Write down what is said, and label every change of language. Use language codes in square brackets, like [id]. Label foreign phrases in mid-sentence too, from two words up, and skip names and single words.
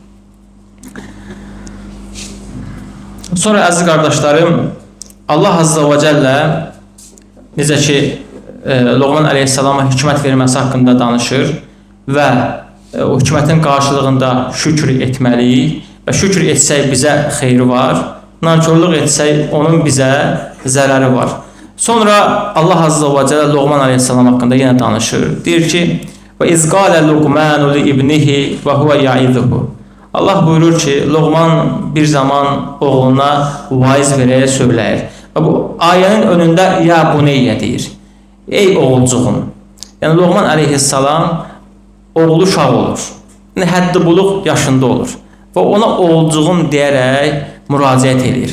[az] Sonra əziz qardaşlarım, Allah Azza və Cəllə necə ki, Loğman əleyhissalama hikmət verməsi haqqında danışır və o hikmətin qarşılığında şükür etməliyik və şükür etsək bizə xeyri var, nankörlük etsək onun bizə zərəri var. Sonra Allah Azza və Cəllə Loğman əleyhissalam haqqında yenə danışır. Deyir ki, [ar] وَإِذْ قَالَ لُقْمَانُ لِإِبْنِهِ وَهُوَ يَعِظُهُ [az] Allah buyurur ki, Loğman bir zaman oğluna vaiz verərək söyləyir. Və bu ayənin önündə [ar] يا بني [az] deyir. Ey oğulcuğum. Yəni Loğman əleyhissalam oğlu uşaq olur. Yəni həddi buluq yaşında olur. Və ona oğulcuğum deyərək müraciət edir.